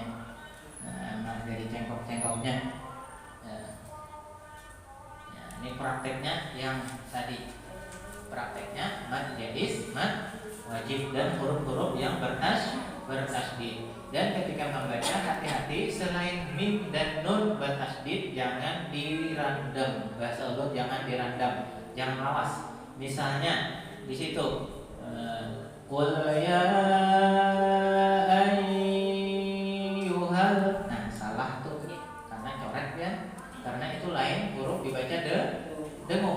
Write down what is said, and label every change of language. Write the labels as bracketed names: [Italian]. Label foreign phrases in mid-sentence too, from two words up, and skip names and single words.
[Banjar] Nah, dari cengkok-cengkoknya. Ini prakteknya yang tadi. Prakteknya [Arabic] مد جائز, مد واجب [Banjar] dan huruf-huruf yang bertasydid. Dan ketika membaca hati-hati selain mim dan nun bertasydid jangan dirandam. Bahasa Allah jangan dirandam, jangan lawas. Misalnya di situ [Arabic] قل يا أيها. [Banjar] Nah, salah tuh karena coret ya. Karena itu lain huruf dibaca dengung.